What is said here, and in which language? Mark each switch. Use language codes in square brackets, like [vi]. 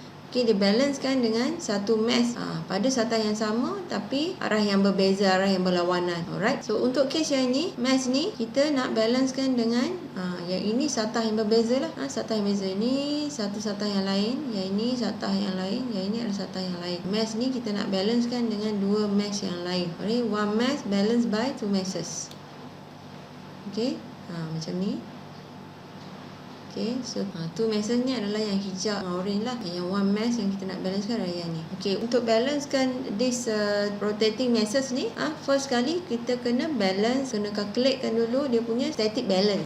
[ms] Okey, dia balancekan dengan satu mass pada satah yang sama tapi arah yang berbeza, arah yang berlawanan. Alright. So untuk case yang ini, mass ni kita nak balancekan dengan yang ini satah yang berbeza lah. Satah yang berbeza ni satu satah yang lain, yang ini satah yang lain, yang ini adalah satah yang lain. Mass ni kita nak balancekan dengan dua mass yang lain. [en] Alright, one mass balanced by two masses. [ms] Okay, macam ni. Okay, so two masses ni adalah yang hijau, orange lah. Yang one mass yang kita nak balancekan adalah yang ni. Okay, untuk balancekan [en] this rotating masses [ms] ni, first kali kita kena balance, kena calculatekan dulu dia punya static balance.